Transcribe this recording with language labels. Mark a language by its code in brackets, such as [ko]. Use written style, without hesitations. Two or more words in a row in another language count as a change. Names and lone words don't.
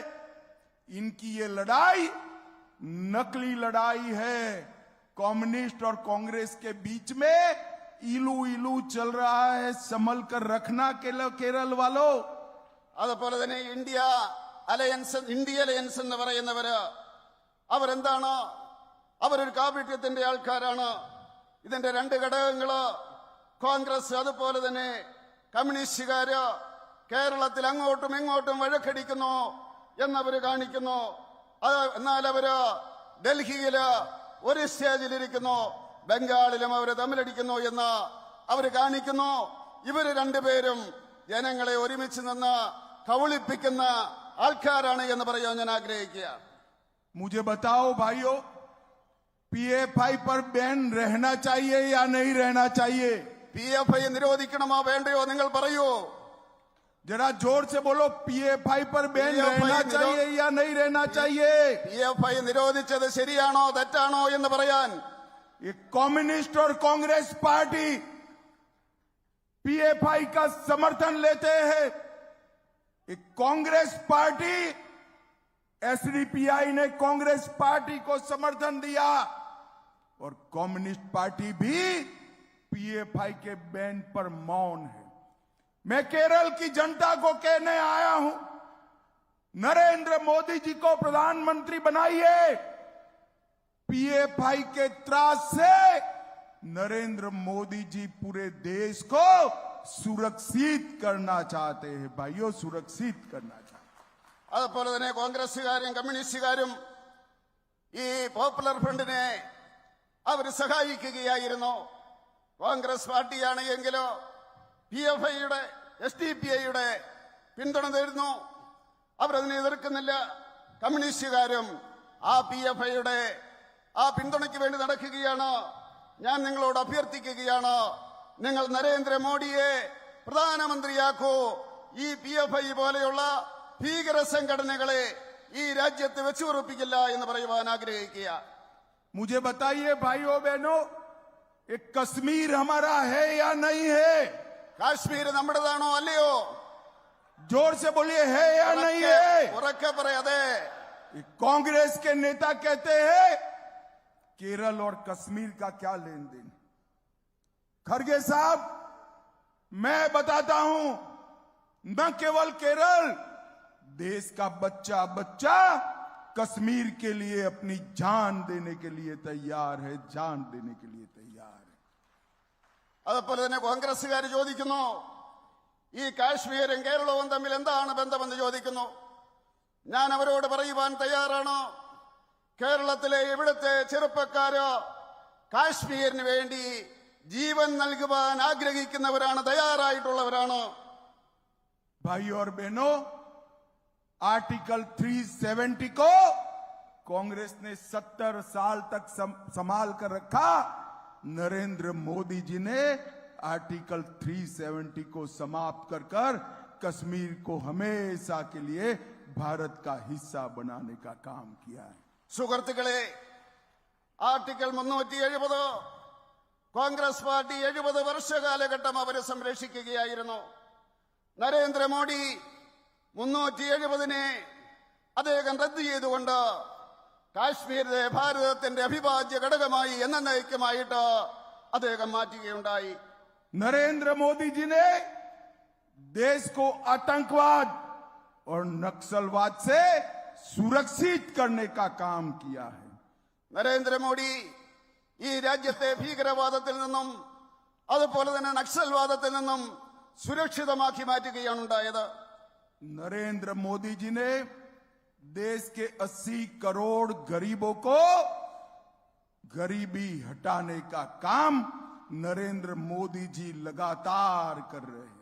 [hi] इनकी ये लड़ाई नकली लड़ाई है। कम्युनिस्ट और कांग्रेस के बीच में इलू इलू चल रहा है, संभल कर रखना केरल वालों। [ml] അതുപോലെ തന്നെ ഇന്ത്യ അലയൻസ് എന്ന് പറയുന്നവര് അവരെന്താണ്? അവരൊരു കാപട്യത്തിന്റെ ആൾക്കാരാണ്. ഇതിന്റെ 2 ഘടകങ്ങള് കോൺഗ്രസ് അതുപോലെ തന്നെ കമ്മ്യൂണിസ്റ്റുകാര് കേരളത്തിൽ അങ്ങോട്ടും ഇങ്ങോട്ടും വഴക്കടിക്കുന്നു എന്നവര് കാണിക്കുന്നു. എന്നാൽ അവര് ഡൽഹിയില് ഒരു സ്റ്റേജിലിരിക്കുന്നു, ബംഗാളിലും അവര് തമ്മിലടിക്കുന്നു എന്ന് അവര് കാണിക്കുന്നു. ഇവര് 2 പേരും ജനങ്ങളെ ഒരുമിച്ച് നിന്ന് കബളിപ്പിക്കുന്ന ആൾക്കാരാണ് എന്ന് പറയാൻ ഞാൻ ആഗ്രഹിക്കുക. [hi] मुझे बताओ भाइयों, PFI पर बैन रहना चाहिए या नहीं रहना चाहिए? [ml] PFI നിരോധിക്കണമോ വേണ്ടയോ നിങ്ങൾ പറയൂ. [hi] जरा जोर से बोलो, PFI पर बैन रहना चाहिए या नहीं रहना चाहिए? [ml] PFI നിരോധിച്ചത് ശരിയാണോ തെറ്റാണോ എന്ന് പറയാൻ [hi] ये कम्युनिस्ट और कांग्रेस पार्टी PFI का समर्थन लेते हैं। एक कांग्रेस पार्टी, SDPI ने कांग्रेस पार्टी को समर्थन दिया और कम्युनिस्ट पार्टी भी PFI के बैन पर मौन है। मैं केरल की जनता को कहने आया हूं, नरेंद्र मोदी जी को प्रधानमंत्री बनाइए। PFI के त्रास से नरेंद्र मोदी जी पूरे देश को सुरक्षित करना चाहते हैं। भाइयों, सुरक्षित करना चाहते हैं। [ml] അതുപോലെ തന്നെ കോൺഗ്രസുകാരും കമ്മ്യൂണിസ്റ്റുകാരും ഈ പോപ്പുലർ ഫ്രണ്ടിനെ അവർ സഹായിക്കുകയായിരുന്നു. കോൺഗ്രസ് പാർട്ടിയാണ് എങ്കിലോ PFIയുടെ SDPIയുടെ പിന്തുണ തരുന്നു. അവരതിനെ എതിർക്കുന്നില്ല. കമ്മ്യൂണിസ്റ്റുകാരും ആ PFIയുടെ ആ പിന്തുണയ്ക്ക് വേണ്ടി നടക്കുകയാണ്. ഞാൻ നിങ്ങളോട് അഭ്യർത്ഥിക്കുകയാണ്, നിങ്ങൾ നരേന്ദ്രമോദിയെ പ്രധാനമന്ത്രിയാക്കൂ. ഈ PFI പോലെയുള്ള ഭീകര സംഘടനകളെ ഈ രാജ്യത്ത് വെച്ചുറപ്പിക്കില്ല എന്ന് പറയുവാൻ ആഗ്രഹിക്കുക. [hi] मुझे बताइए भाइयों बहनों, एक कश्मीर हमारा है या नहीं है? [ml] കാശ്മീർ നമ്മുടേതാണോ അല്ലയോ? [hi] जोर से बोलिए, है या नहीं है? [ml] ഉറക്കെ പറയാതെ. [hi] कांग्रेस के नेता कहते हैं केरल और कश्मीर का क्या लेन देन? खड़गे साहब, मैं बताता हूं, न केवल केरल, देश का बच्चा बच्चा कश्मीर के लिए अपनी जान देने के लिए तैयार है, जान देने के लिए तैयार है। [ml] അതുപോലെ തന്നെ കോൺഗ്രസുകാർ ചോദിക്കുന്നു, ഈ കാശ്മീരും കേരളവും തമ്മിൽ എന്താണ് ബന്ധമെന്ന് ചോദിക്കുന്നു. ഞാൻ അവരോട് പറയുവാൻ തയ്യാറാണ്. കേരളത്തിലെ ഇവിടുത്തെ ചെറുപ്പക്കാര് കാശ്മീരിന് വേണ്ടി ജീവൻ നൽകുവാൻ ആഗ്രഹിക്കുന്നവരാണ്, തയ്യാറായിട്ടുള്ളവരാണ്. [hi] भाई और बहनों, आर्टिकल 370 को कांग्रेस ने 70 साल तक संभाल कर रखा. नरेंद्र मोदी जी ने आर्टिकल 370 को समाप्त कर कश्मीर को हमेशा के लिए भारत का हिस्सा बनाने का काम किया है. [ml] സുഹൃത്തുക്കളെ, ആർട്ടിക്കിൾ 370 കോൺഗ്രസ് പാർട്ടി 70 വർഷകാലഘട്ടം അവരെ സംരക്ഷിക്കുകയായിരുന്നു. നരേന്ദ്രമോദി 370നെ അദ്ദേഹം റദ്ദ് ചെയ്തുകൊണ്ട് കാശ്മീരിലെ ഭാരതത്തിന്റെ അവിഭാജ്യ ഘടകമായി എന്നേക്കുമായിട്ട് അദ്ദേഹം മാറ്റുകയുണ്ടായി. [hi] नरेंद्र मोदी जी ने देश को आतंकवाद और नक्सलवाद से सुरक्षित करने का काम किया है. [ml] നരേന്ദ്രമോദി ഈ രാജ്യത്തെ ഭീകരവാദത്തിൽ നിന്നും അതുപോലെ തന്നെ നക്സൽവാദത്തിൽ നിന്നും സുരക്ഷിതമാക്കി മാറ്റുകയാണ് ഉണ്ടായത്. [hi] नरेंद्र मोदी जी ने देश के 80 करोड़ गरीबों को गरीबी हटाने का काम नरेंद्र मोदी जी लगातार कर रहे हैं.